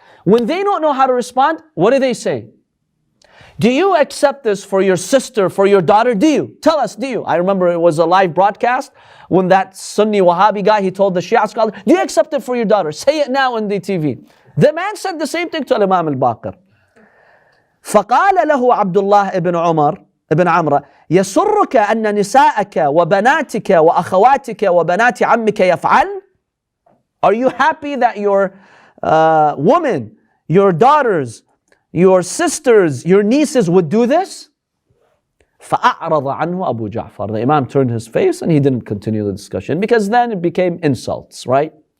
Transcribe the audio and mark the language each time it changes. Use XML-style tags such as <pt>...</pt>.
<en>When they don't know how to respond, what do they say? Do you accept this for your sister, for your daughter? Do you? Tell us, do you? I remember it was a live broadcast when that Sunni Wahhabi guy, he told the Shia scholar, do you accept it for your daughter? Say it now on the TV. The man said the same thing to Imam al-Baqir.</en> <ar>فقال له عبد الله ابن عمر ابن عمرو يسرك أن نساءك وبناتك وأخواتك وبنات عمك يفعل.</ar> <en>Are you happy that your women, your daughters, your sisters, your nieces would do this?</en> <ar>فأعرض عنه أبو جعفر.</ar> <en>The Imam turned his face and he didn't continue the discussion, because then it became insults, right?</en>